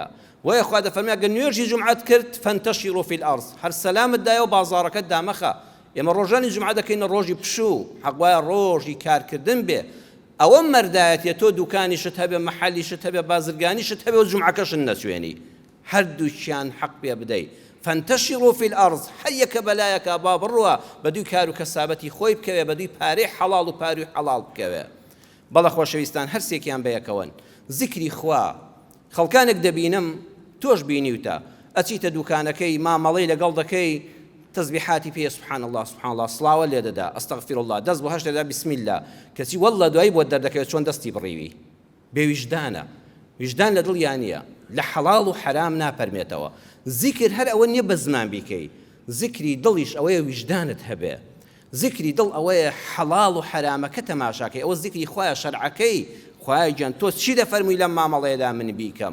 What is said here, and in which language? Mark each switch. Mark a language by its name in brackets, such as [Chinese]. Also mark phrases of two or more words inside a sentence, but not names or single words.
[Central Kurdish] وەیە خوا دەفەرمێ ئەگەر نوێژی جومعەت کرد [Arabic] فەنتەشیروا فی الئەرض، [Central Kurdish] هەر سەلامت دایە و بازاڕەکەت دامەخە. ئێمە ڕۆژانی جومعە دەکەینە ڕۆژی پشوو، حەقوایە ڕۆژی کارکردن بێ. ئەوە مەردایەتیە، تۆ دوکانیشت هەبێ، مەحەلیشت هەبێ، بازرگانیشت هەبێ و جومعەکەشت نەچوێنی، هەردووچیان حەق پێ بدەی. [Arabic] فانتشروا في الأرض [Central Kurdish] هەر یەکە بەلایەکە با بڕوە بە دووی کار و کەسابەتی خۆی بکەوێ بە دووی پارەی حەڵاڵ و پاروی حەڵاڵ بکەوێ. بەڵە خۆشەویستان هەرسێکیان بەیەکەوەن زیکری خوا. خەڵکانێک دەبینم تۆش بینیوتە ئەچیتە دوکانەکەی مامەڵەی لەگەڵ دەکەی تەسبیحاتی پێ [Arabic] سبحان الله سبحان الله [Central Kurdish] سڵاوە لێ دەدا [Arabic] ئەستەغفیر الله [Central Kurdish] دەست بۆ هەشت دەدا [Arabic] بسم الله [Central Kurdish] کەچی وەڵڵە دوایی بۆ دەردەکەوێت چۆن دەستی بڕیوی بێویژدانە ویژدان لە دڵیان نییە لە حەڵاڵ و حەرام ناپەرمێتەوە. زیکر هەر ئەوە نییە بە زمان بیکەی زیکری دڵیش ئەوەیە ویژدانت هەبێ زیکری دڵ ئەوەیە حەڵاڵ و حەرامەکە تەماشاکەی ئەوە زیکری خۆیە شەرعەکەی خوای گیان تۆ چی دەفەرمووی لەم مامەڵەیەدا من بیکەم.